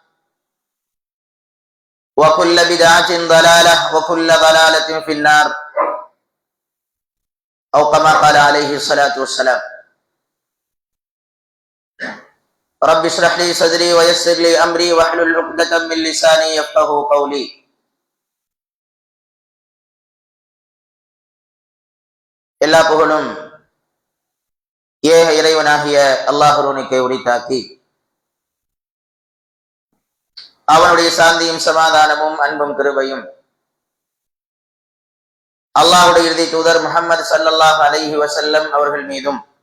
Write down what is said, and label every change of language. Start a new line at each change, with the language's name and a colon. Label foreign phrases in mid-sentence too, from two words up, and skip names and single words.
Arabic: وكل بدعة ضلالة وكل ضلالة في النار أو كما قال عليه الصلاة والسلام رب اشرح لي صدري ويسر لي أمري واحلل عقدة من لساني يفقهوا قولي.
Tamil: எல்லா புகழும் ஏக இறைவனாகிய அல்லாஹ்வுக்கே உரித்தாக்கி அவனுடைய சாந்தியும் சமாதானமும் அன்பும் கிருபையும் அல்லாஹ்வுடைய இறுதி தூதர் முஹம்மது
Arabic: صلى الله عليه وسلم
Tamil: அவர்கள் மீதும்